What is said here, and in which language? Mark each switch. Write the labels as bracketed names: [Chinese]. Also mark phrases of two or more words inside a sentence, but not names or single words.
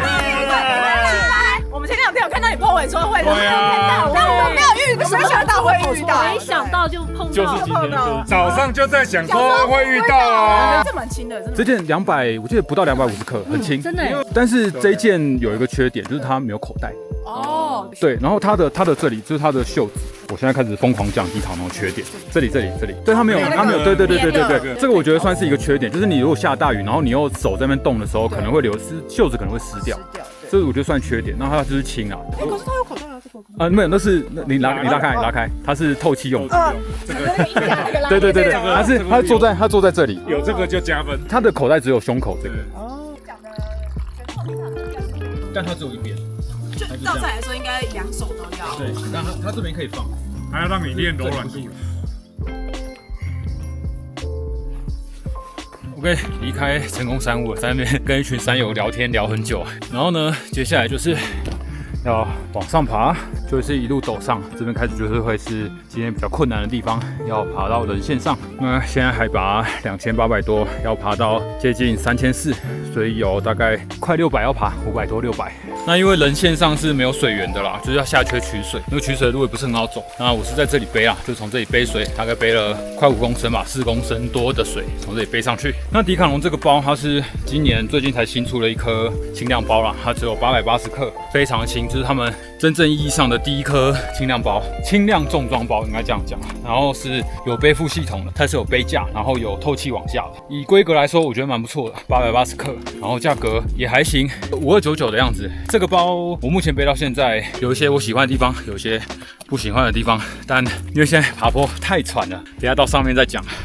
[Chinese] 我们前2天有看到你 po 文說會看到，但我們沒有什麼想到會遇到，沒想到就碰到，就是今天，就是早上就在想說會遇到啊。這蠻輕的，這件200，我記得不到250克，很輕，真的。但是這一件有一個缺點，就是它沒有口袋。哦。對，然後它的這裡就是它的袖子，我現在開始瘋狂講迪卡儂缺點，這裡，對，它沒有，對，這個我覺得算是一個缺點，就是你如果下大雨，然後你又手在那邊動的時候，可能會流失，袖子可能會濕掉。這個我覺得算缺點，那它就是輕啊。可是它有口袋啊，這個。沒有，那是你拉開，它是透氣用的。對，它坐在這裡，有這個就加分。它的口袋只有胸口這個。哦。但它只有一邊。就照菜來說，應該2手都要。對，但它這邊可以放，還要讓你練柔軟度。 OK， 離開成功山屋了，在那邊跟一群山友聊天聊很久。然後呢，接下來就是要往上爬，就是一路陡上。這邊開始就是會是今天比較困難的地方，要爬到人線上。那現在海拔2800多，要爬到接近3400，所以有大概快600要爬，500多600。那因為人線上是沒有水源的啦，就是要下去取水，那個取水的路也不是很好走。那我是在這裡背啊，就從這裡背水，大概背了快5公升吧，4公升多的水從這裡背上去。那迪卡儂這個包，它是最近才新出了一顆輕量包啦，它只有880克，非常輕，就是他們真正意義上的第一顆輕量包，輕量重裝包應該這樣講。然後是有背負系統的，它是有背架，然後有透氣往下的。以規格來說，我覺得蠻不錯的，880克，然後價格也還行，5299的樣子。這個包我目前背到現在，有一些我喜歡的地方，有一些不喜歡的地方，但因為現在爬坡太喘了，等一下到上面再講。